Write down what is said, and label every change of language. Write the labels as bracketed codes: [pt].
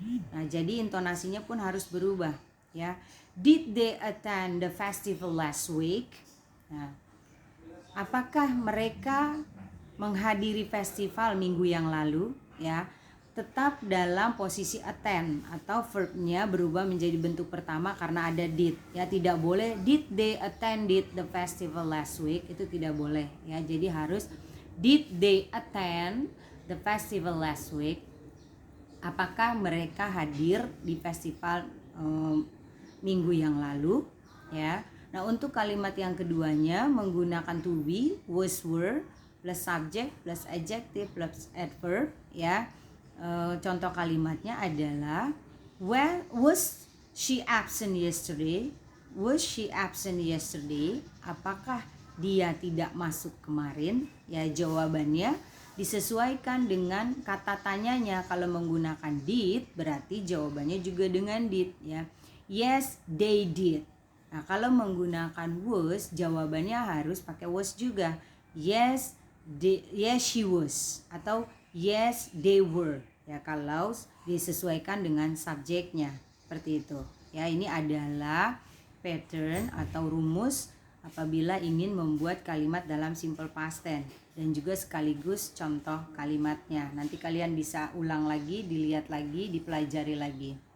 [id] Nah, jadi intonasinya pun harus berubah, ya. [en] Did they attend the festival last week? [id] Nah, apakah mereka menghadiri festival minggu yang lalu, ya? Tetap dalam posisi attend atau verbnya berubah menjadi bentuk pertama karena ada did, ya. Tidak boleh [en] did they attended the festival last week, [id] itu tidak boleh, ya. Jadi harus [en] did they attend the festival last week? [id] Apakah mereka hadir di festival minggu yang lalu, ya. Nah, untuk kalimat yang keduanya menggunakan to be, was, were plus subject plus adjective plus adverb, ya. Contoh kalimatnya adalah, [en] where was she absent yesterday? Was she absent yesterday? [id] Apakah dia tidak masuk kemarin? Ya, jawabannya disesuaikan dengan kata tanyanya. Kalau menggunakan did, berarti jawabannya juga dengan did, ya. [en] Yes, they did. [id] Nah, kalau menggunakan was, jawabannya harus pakai was juga. [en] Yes, she was, atau yes, they were. [id] Ya, kalau disesuaikan dengan subjeknya, seperti itu. Ya, ini adalah pattern atau rumus apabila ingin membuat kalimat dalam simple past tense, dan juga sekaligus contoh kalimatnya. Nanti kalian bisa ulang lagi, dilihat lagi, dipelajari lagi.